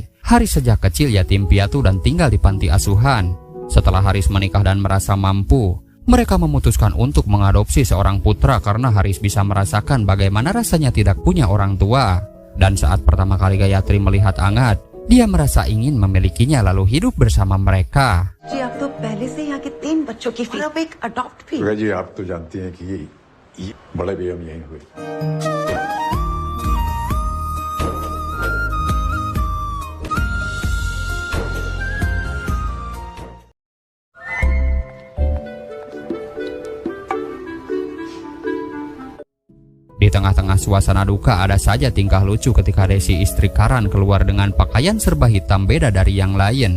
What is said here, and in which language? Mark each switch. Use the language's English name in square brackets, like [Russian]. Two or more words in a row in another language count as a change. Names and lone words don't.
[Indonesian] Haris sejak kecil yatim piatu dan tinggal di panti asuhan. Setelah Haris menikah dan merasa mampu, mereka memutuskan untuk mengadopsi seorang putra karena Haris bisa merasakan bagaimana rasanya tidak punya orang tua. Dan saat pertama kali Gayatri melihat Angat, dia merasa ingin memilikinya lalu hidup bersama mereka. [Hindi] जी आप तो पहले से यहाँ के 3 बच्चों की फीस, अब एक अडॉप्ट भी। जी आप तो जानती हैं कि ये बड़े भी हम यहीं हुए। [Indonesian] Di tengah-tengah suasana duka ada saja tingkah lucu ketika Desi istri Karan keluar dengan pakaian serba hitam beda dari yang lain.